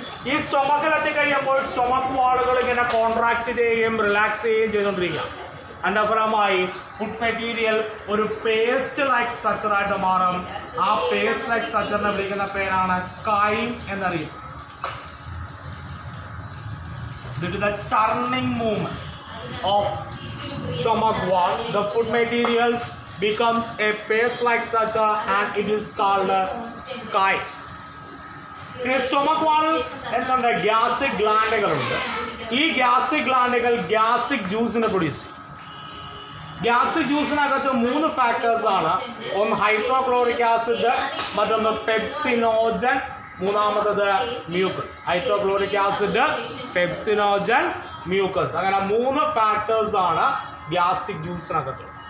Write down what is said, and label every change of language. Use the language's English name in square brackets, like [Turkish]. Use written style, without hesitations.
[Malayalam] ഈ സ്റ്റൊമക്കിൽ എത്തിക്കഴിയുമ്പോൾ സ്റ്റൊമക്ക് വാളുകൾ ഇങ്ങനെ കോൺട്രാക്ട് ചെയ്യുകയും റിലാക്സ് ചെയ്യുകയും ചെയ്തുകൊണ്ടിരിക്കുക. അതിൻ്റെ ഫലമായി ഫുഡ് മെറ്റീരിയൽ ഒരു പേസ്റ്റ് ലൈക്ക് സ്ട്രക്ചറായിട്ട് മാറും. ആ പേസ്റ്റ് ലൈക്ക് സ്ട്രക്ചറിനെ വിളിക്കുന്ന പേരാണ് came എന്നറിയും. [English] Due to the churning movement of stomach wall, the food materials becomes a paste-like structure and it is called chyme. In stomach wall [Malayalam] എന്തുണ്ട്? ഗ്യാസ്ട്രിക് ഗ്ലാൻഡുകളുണ്ട്. ഈ gastric ഗ്ലാൻഡുകൾ gastric ജ്യൂസിനെ produce ചെയ്യും. Gastric ജ്യൂസിനകത്ത് 3 factors ആണ്. ഒന്ന് hydrochloric acid, മറ്റൊന്ന് pepsinogen, മൂന്നാമത്തത് mucus. Hydrochloric acid, pepsinogen, mucus, അങ്ങനെ 3 factors ആണ് gastric ജ്യൂസിനകത്ത്.